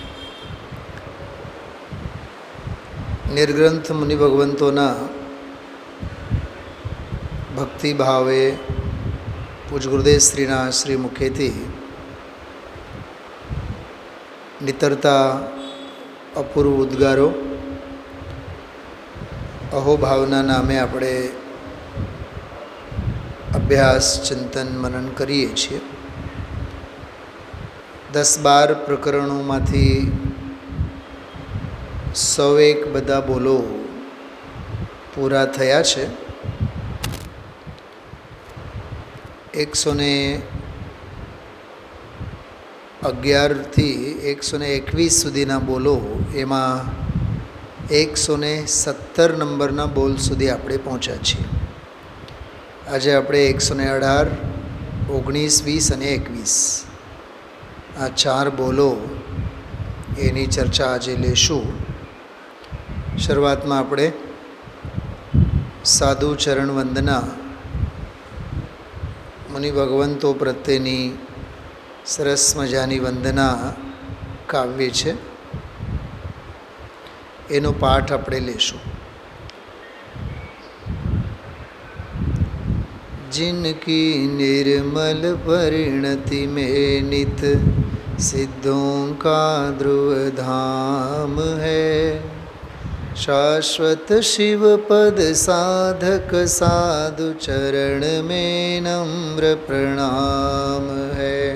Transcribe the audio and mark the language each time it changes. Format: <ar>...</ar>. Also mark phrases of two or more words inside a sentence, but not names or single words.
<gu>નિર્ગ્રંથ મુનિ ભગવંતોના ભક્તિ ભાવે પૂજ ગુરુદેવ શ્રીના શ્રી મુખેથી નીતરતા અપૂર્વ ઉદ્ગારો અહોભાવના નામે આપણે અભ્યાસ ચિંતન મનન કરીએ છીએ। 10-12 પ્રકરણોમાંથી 101 બધા બોલો પૂરા થયા છે। 111 થી 121 સુધીના બોલો એમાં 117 નંબરના બોલ સુધી આપણે પહોંચ્યા છીએ। आज આપણે 118, 19, 20 અને 21 આ 4 બોલો એની ચર્ચા આજે લેશું। શરૂઆતમાં આપણે સાધુ ચરણ વંદના મુનિ ભગવંતો પ્રત્યેની સરસ મજાની વંદના કાવ્ય છે, એનો પાઠ આપણે લેશું।</gu> <hi>जिनकी निर्मल परिणति में नित सिद्धों का ध्रुव धाम है, शाश्वत शिव पद साधक साधु चरण में नम्र प्रणाम है।</hi>